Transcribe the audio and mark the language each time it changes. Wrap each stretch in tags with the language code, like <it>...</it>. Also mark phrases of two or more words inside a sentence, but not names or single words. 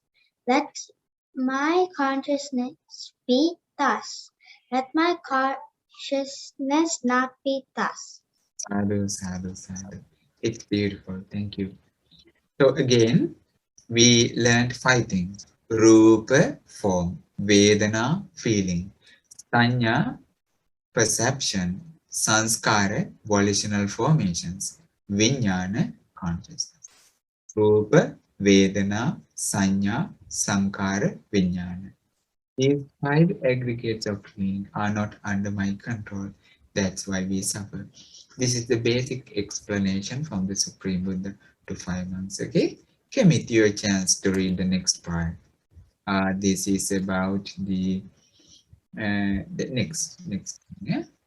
<en>Let my consciousness be thus. Let my consciousness not be thus.</en> <pi>Sadhu, sadhu, sadhu.</pi> <en>It's beautiful. Thank you. So again, we learned 5 things. Rupa, form. Vedana, feeling. Sanya, perception. Sanskara, volitional formations.</en> <pi>Vijnana, consciousness. Rupa, Vedana, Sanya, Sankara, Vijnana.</pi> <en>These 5 aggregates of feeling are not under my control. That's why we suffer. This is the basic explanation from the Supreme Buddha to 5 months. Okay, Kemit, your chance to read the next part. This is about the next. Yeah.</en>